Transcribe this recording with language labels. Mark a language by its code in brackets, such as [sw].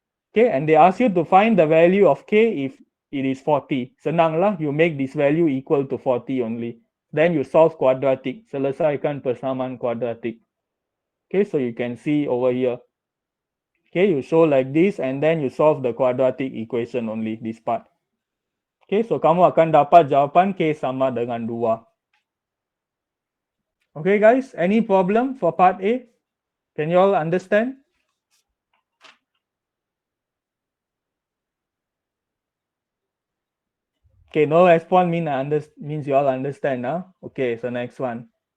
[en] Okay, and they ask you to find the value of k if it is 40. [ms] Senang lah, [en] you make this value equal to 40 only. Then you solve quadratic. [ms] Selesaikan persamaan quadratic. [en] Okay, so you can see over here. Okay, you show like this and then you solve the quadratic equation only, this part. [ms] Okay, so kamu akan dapat jawapan K sama dengan 2. [en] Okay guys, any problem for part A? Can you all understand? Okay, no response means you all understand. Okay, so next one.